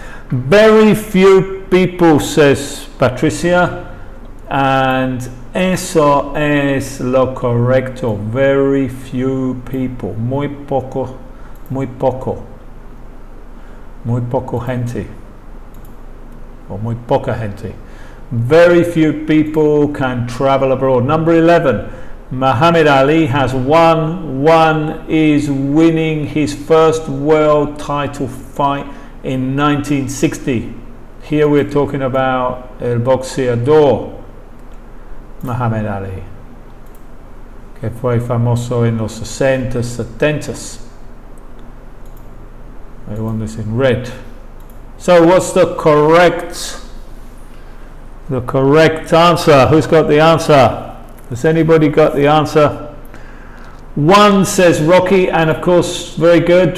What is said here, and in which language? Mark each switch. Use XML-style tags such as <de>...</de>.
<en>Very few people, says Patricia, and</en> <es>eso es lo correcto.</es> <en>Very few people,</en> <es>muy poco gente, o muy poca gente.</es> <en>Very few people can travel abroad. Number 11, Muhammad Ali has won. One is winning his first world title fight in 1960. Here we're talking about</en> <es>el boxeador Muhammad Ali, que fue famoso en los 60s, 70s.</es> <en>The one that's in red. So what's the correct answer? Who's got the answer? Has anybody got the answer? 1, says Rocky, and of course, very good.</en>